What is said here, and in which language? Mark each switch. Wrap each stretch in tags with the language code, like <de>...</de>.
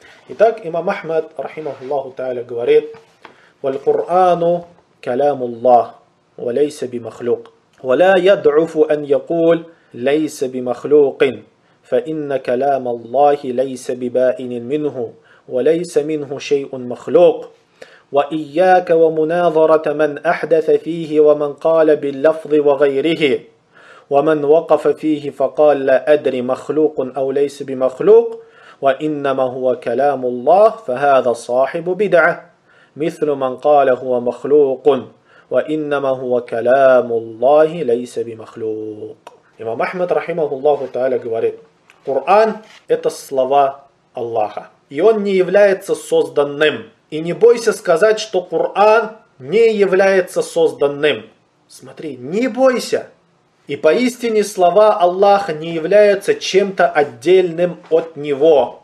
<ru>Итак, имам Ахмад, рахимахуллаху тааля, говорит:</ru> <ar>«Валькур'ану каляму Аллах, валяйса би махлюк, валя яд'уфу ан якуль, лейса би махлюкин, фа инна калам Аллахи лейса би ба'инин минху, валяйса минху шей'ун махлюк». وإياك ومناظرة من أحدث فيه ومن قال باللفظ وغيره ومن وقف فيه فقال لا أدري مخلوق أو ليس بمخلوق وإنما هو كلام الله فهذا صاحب بدعة مثل من قال هو مخلوق وإنما هو كلام الله ليس بمخلوق. إمام أحمد رحمه الله تعالى</ar> <ru>говорит, Коран – это слова Аллаха, и он не является созданным. И не бойся сказать, что Коран не является созданным. Смотри, не бойся. И поистине слова Аллаха не являются чем-то отдельным от Него.</ru>